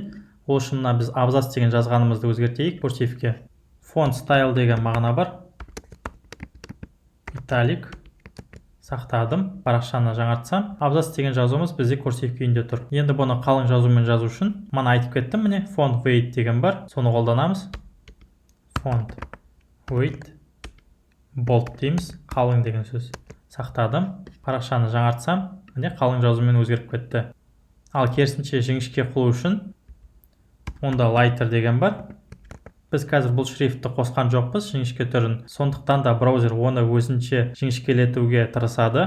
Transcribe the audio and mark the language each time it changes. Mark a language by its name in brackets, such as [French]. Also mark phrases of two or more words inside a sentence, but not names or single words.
[Kazakh] Ол үшін біз абзац деген жазғанымызды өзгертейік курсивке. [English] Font style [Kazakh] деген мағына бар. Italic. Сақтадым. Парақшаны жаңартсам, абзац деген жазуымыз бізде курсив күйінде тұр. Енді бұны қалың жазумен жазу үшін мана айтып кеттім, міне [English] font weight [Kazakh] деген бар. Соны қолданамыз. [English] Font weight bold дейміз. [Kazakh] Қалың деген сөз. Сақтадым. Парақшаны жаңартсам, міне қалың жазумен өзгеріп кетті. Ал керісінше жіңішке қылу үшін онда lighter деген бар. Біз қазір бұл шрифтті қосқан жоқпыз, жіңішке түрін. Сондықтан да браузер оны өзінше жіңішкелетуге тырысады.